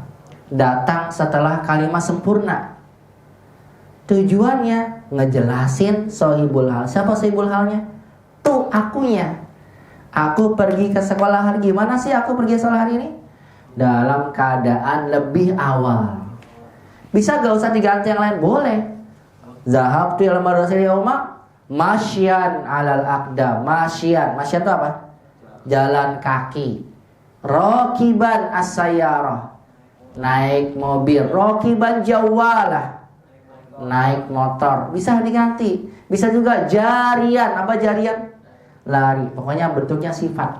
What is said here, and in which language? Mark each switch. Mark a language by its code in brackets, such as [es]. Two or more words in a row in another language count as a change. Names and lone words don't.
[id] Datang setelah kalimat sempurna. Tujuannya ngejelasin sohibul hal. Siapa sohibul halnya? Tuh akunya. Aku pergi ke sekolah hari. Gimana sih aku pergi ke sekolah hari ini? Dalam keadaan lebih awal. Bisa gak usah diganti yang lain? Boleh. [ar] ذهبت إلى المدرسة يوم ماشيا على الأقدام. [id] Masyan. Masyan itu apa? Jalan kaki. [ar] راكبا السيارة. [id] Naik mobil. [ar] راكبا جوالة. [id] Naik motor. Bisa diganti. Bisa juga jarian. Apa jarian? Lari. Pokoknya bentuknya sifat.